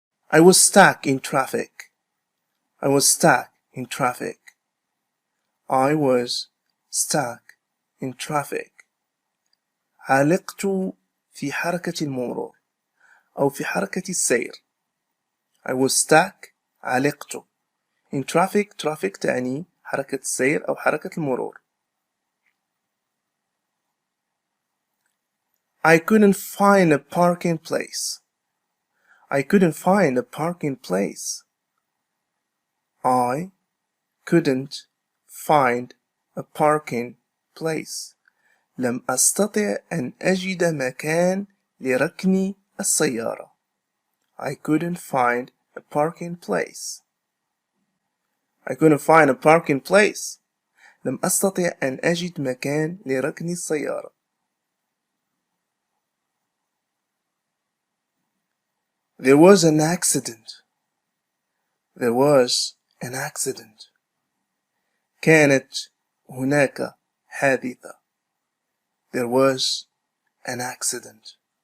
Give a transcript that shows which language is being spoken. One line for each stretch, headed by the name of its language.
English: I was stuck in traffic. I was stuck in traffic. I was stuck in traffic.
Arabic: علقت في حركة المرور أو في حركة السير.
English: I was stuck علقت in traffic.
Arabic: traffic تعني حركة السير أو حركة المرور.
English: I couldn't find a parking place. I couldn't find a parking place. I couldn't find a parking place.
Arabic: لم أستطع أن أجد مكان لركن السيارة.
English: I couldn't find a parking place. I couldn't find a parking place.
Arabic: لم أستطع أن أجد مكان لركن السيارة.
English: There was an accident. There was an accident.
Arabic: كانت هناك حادثة.
English: There was an accident.